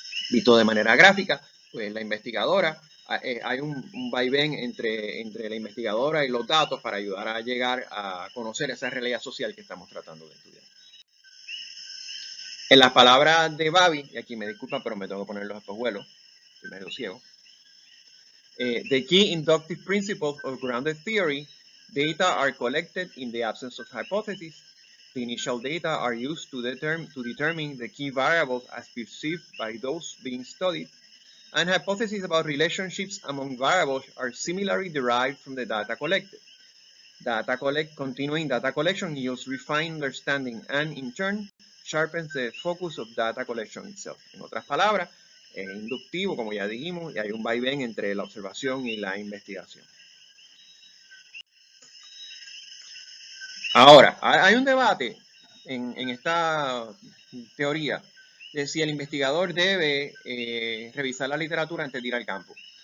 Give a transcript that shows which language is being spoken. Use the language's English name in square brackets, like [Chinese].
[Spanish] Visto de manera gráfica, pues la investigadora, hay un vaivén entre la investigadora y los datos para ayudar a llegar a conocer esa realidad social que estamos tratando de estudiar. En las palabras de Babi, y aquí me disculpan, pero me tengo que poner los espejuelos, estoy medio ciego. [English] The key inductive principles of grounded theory, data are collected in the absence of hypotheses. The initial data are used to determine the key variables as perceived by those being studied, and hypotheses about relationships among variables are similarly derived from the data collected. Continuing data collection yields refined understanding and, in turn, sharpens the focus of data collection itself. [Spanish] En otras palabras, es inductivo, como ya dijimos, y hay un vaivén entre la observación y la investigación. Ahora, hay un debate en esta teoría de si el investigador debe revisar la literatura antes de ir al campo.